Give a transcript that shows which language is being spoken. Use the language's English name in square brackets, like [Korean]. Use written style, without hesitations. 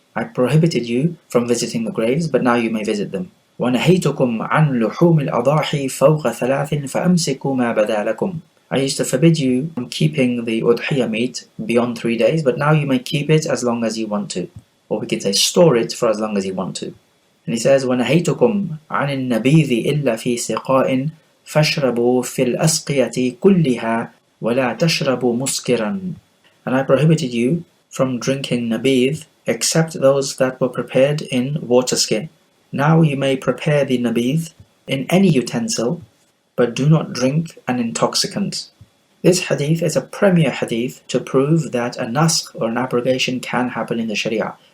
[English] I prohibited you from visiting the graves, but now you may visit them. [Arabic] وَنَهَيْتُكُمْ عَنْ لُحُومِ الْأَضَاحِي فَوْقَ ثَلَاثٍ فَأَمْسِكُوا مَا بَدَا لَكُمْ. [English] I used to forbid you from keeping the udhiyah meat beyond 3 days, but now you may keep it as long as you want to. Or we could say store it for as long as you want to. And he says, [Arabic] وَنَهَيْتُكُمْ عَنِ النَّبِيذِ إِلَّا فِي سِقَاءٍ فَاشْرَبُوا فِي الْأَسْقِيَةِ كُلِّهَا وَلَا تَشْرَبُوا مُسْكِرًا. [English] And I prohibited you from drinking nabidh except those that were prepared in water skin. Now you may prepare the nabidh in any utensil, but do not drink an intoxicant. This hadith is a premier hadith to prove that a naskh or an abrogation can happen in the Sharia.